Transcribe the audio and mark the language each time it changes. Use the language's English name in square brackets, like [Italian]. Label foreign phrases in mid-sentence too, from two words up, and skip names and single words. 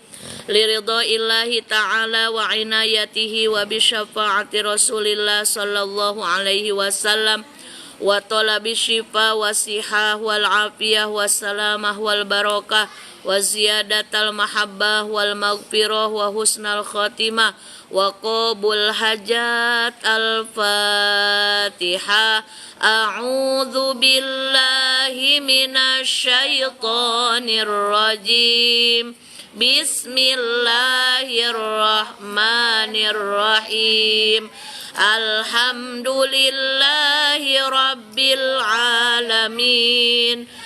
[Arabic] لرضى الله تعالى وعنايته وبشفاعة رسول الله صلى الله عليه وسلم وطلب الشفاء والصحة والعافية والسلامة والبركة وزيادة المحبة والمغفرة وحسن الخاتمة وقبول حاجات الفاتحة. أعوذ بالله من الشيطان الرجيم. Bismillahirrahmanirrahim. الحمد لله رب العالمين.